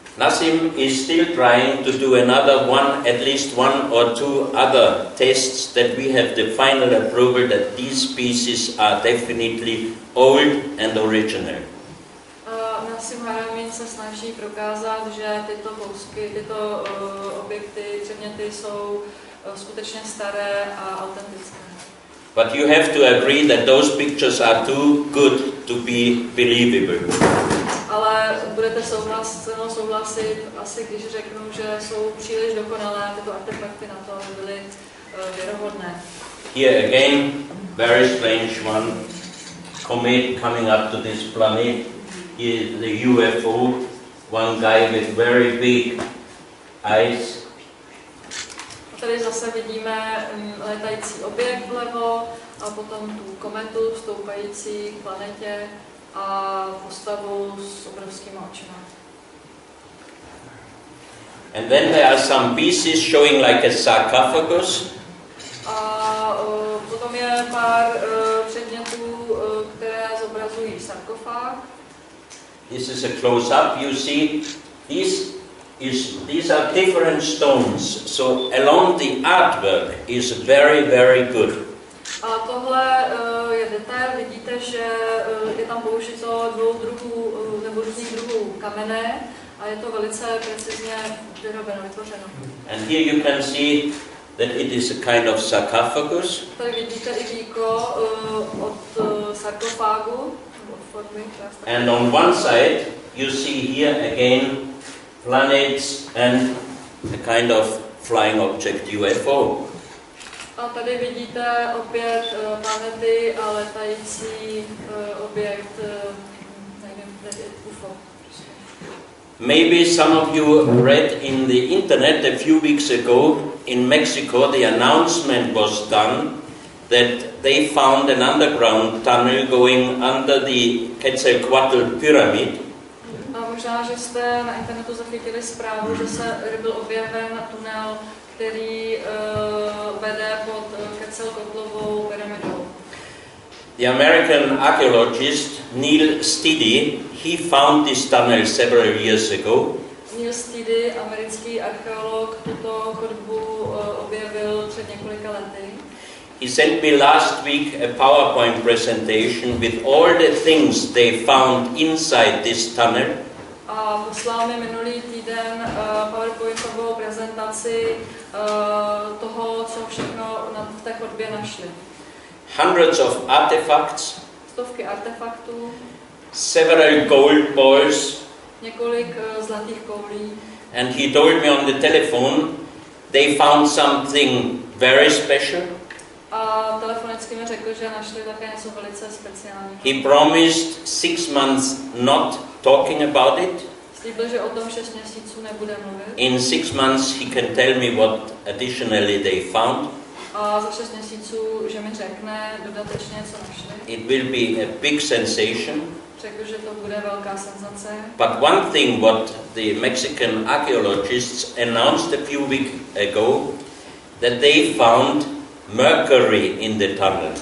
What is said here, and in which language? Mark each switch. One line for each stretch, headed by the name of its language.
English: Nasim is still trying to do at least one or 2 other tests that we have the final approval that these pieces are definitely old and original.
Czech: Nasim Haramein se snaží prokázat, že tyto kousky, tyto objekty, předměty jsou skutečně staré a autentické.
English: But you have to agree that those pictures are too good to be believable.
Czech: Ale budete souhlasit, asi když řeknu, že jsou příliš dokonalé tyto artefakty na to, aby byly věrohodné.
English: Here again, very strange one, comet coming up to this planet. Here is the UFO, one guy with very big eyes.
Czech: Tady zase vidíme letající objekt vlevo a potom tu kometu stoupající k planetě a postavu s obrovskými očima.
English: And then there are some pieces showing like a sarcophagus.
Czech: A potom je pár předmětů, které zobrazují sarkofág.
English: This is a close-up. You see, these are different stones. So along the artwork is very, very good.
Czech: A tohle je detail, vidíte, že je tam použito 2 druhů nebo různých druhů kamene a je to velice precizně vytvořeno.
English: And here you can see that it is a kind of sarcophagus.
Czech: Tady vidíte i víko od sarkofágu.
English: And on one side you see here again planets and a kind of flying object UFO.
Czech: A tady vidíte opět planety a letající objekt, nevím, UFO.
English: Maybe some of you read in the internet a few weeks ago in Mexico the announcement was done that they found an underground tunnel going under the Quetzalcoatl pyramid.
Czech: A možná, že jste na internetu zachytili zprávu, že byl objeven tunel, který vede pod Quetzalcoatlovou pyramidou.
English: The American archaeologist Neil Stiddy, he found this tunnel several years ago.
Czech: Neil Steedy, americký archeolog, tuto chodbu objevil před několika lety.
English: He sent me last week a PowerPoint presentation with all the things they found inside this tunnel.
Czech: A poslal mi minulý týden PowerPointovou prezentaci toho, co všechno v té chodbě našli.
English: Hundreds of artifacts,
Czech: Stovky artefaktů,
English: several gold balls,
Czech: několik zlatých koulí.
English: and he told me on the telephone they found something very special.
Czech: A telefonicky mi řekl, že našli také něco velice speciálního.
English: He promised 6 months not talking about it.
Czech: Slíbil, že o tom 6 měsíců nebude mluvit.
English: In 6 months he can tell me what additionally they found.
Czech: A za 6 měsíců, že mi řekne dodatečně, co našli.
English: It will be a big sensation.
Czech: Řekl, že to bude velká senzace.
English: But one thing what the Mexican archaeologists announced a few weeks ago, that they found mercury in the tunnel.